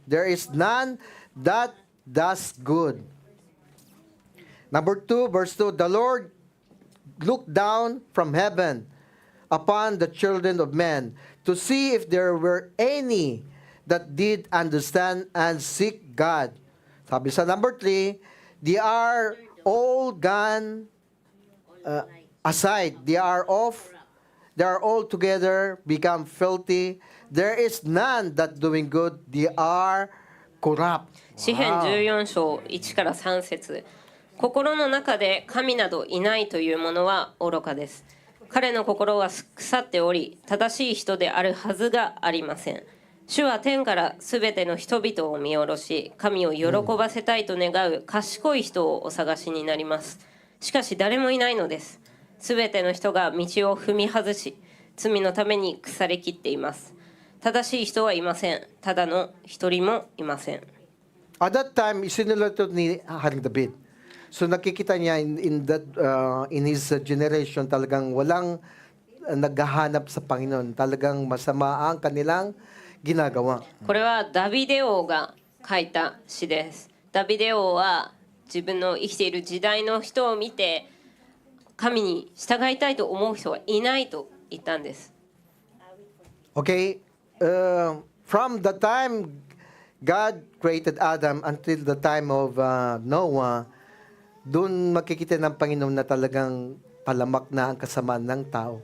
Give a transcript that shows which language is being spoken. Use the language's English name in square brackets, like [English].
[English] There is none that does good. Number 2, verse 2, the Lord looked down from heaven upon the children of men to see if there were any that did understand and seek God. [Filipino] Sabi sa [English] number 3, they are all gone aside. They are all together become filthy. There is none that doing good. They are corrupt. [Japanese] 詩編14章1から3節、心の中で神などいないというものは愚かです。彼の心は腐っており、正しい人であるはずがありません。主は天からすべての人々を見下ろし、神を喜ばせたいと願う賢い人をお探しになります。しかし誰もいないのです。すべての人が道を踏み外し、罪のために腐りきっています。正しい人はいません。ただの一人もいません。 [English] At that time, [Filipino] isinulat ito ni Haring David. So nakikita niya [English] in his generation [Filipino] talagang walang naghahanap sa Panginoon. Talagang masama ang kanilang ginagawa. [Japanese] これはダビデ王が書いた詩です。ダビデ王は自分の生きている時代の人を見て神に従いたいと思う人はいないと言ったんです。 [Filipino] Okay? [English] From the time God created Adam until the time of Noah, [Filipino] doon makikita ng Panginoon na talagang palamak na ang kasamaan ng tao.